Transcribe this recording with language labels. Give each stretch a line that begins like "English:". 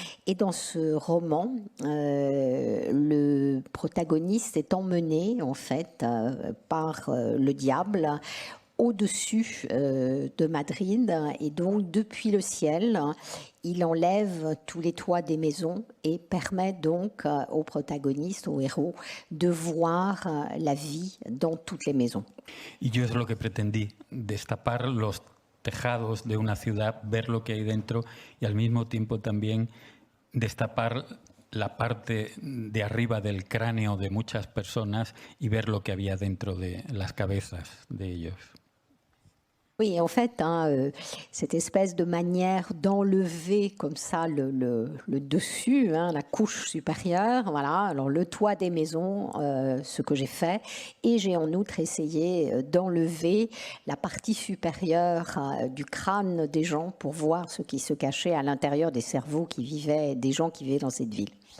French: Et dans ce roman, le protagoniste est emmené, en fait, par le diable au-dessus de Madrid, et donc depuis le ciel, il enlève tous les toits des maisons et permet donc aux protagonistes, aux héros, de voir la vie dans toutes les maisons.
Spanish: Y yo es lo que pretendí, destapar los tejados de una ciudad, ver lo que hay dentro y al mismo tiempo también destapar la parte de arriba del cráneo de muchas personas y ver lo que había dentro de las cabezas de ellos.
French: Oui, en fait, cette espèce de manière d'enlever comme ça le dessus, la couche supérieure, voilà, alors le toit des maisons, ce que j'ai fait, et j'ai en outre essayé d'enlever la partie supérieure du crâne des gens pour voir ce qui se cachait à l'intérieur des cerveaux des gens qui vivaient dans cette ville.